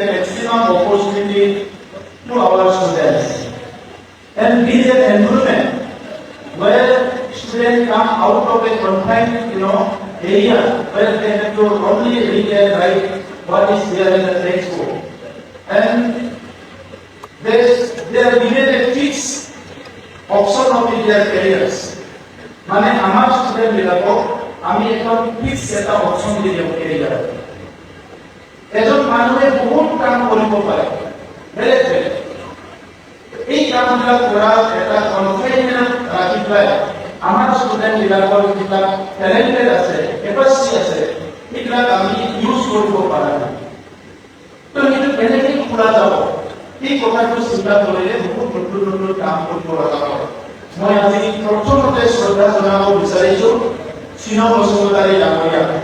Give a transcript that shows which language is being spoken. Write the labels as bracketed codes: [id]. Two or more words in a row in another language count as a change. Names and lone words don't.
[en] maximum opportunity to our students and build an environment where students come out of a confined, area where they have to only read and write what is there in the textbook, and they are given a fixed option of their careers. [as] মানে আমার স্টুডেন্ট বিলাকো আমি এখন ফিক্স এটা অপশন দি দিম কেৰিয়াৰ এজন মানুহে বহুত কাম কৰিব পাৰে বেলেগ বেলেগ এই কামবিলাক কৰা এটা কনফাইনমেন্ট ৰাখি পেলাই আমাৰ স্টুডেন্ট বিলাকৰ যিবিলাক টেলেন্টেড আছে কেপাচিটি আছে এইবিলাক আমি ইউজ কৰিব পাৰা তো সেইটো কেনেকৈ খোলা যাব এই কথাটো চিন্তা কৰিলে বহুত নতুন নতুন কাম কৰিব লগা হয় মই আজি প্ৰথমতে শ্ৰদ্ধা জনাব বিচাৰিছো চিন' বসুমতাৰী ডাঙৰীয়া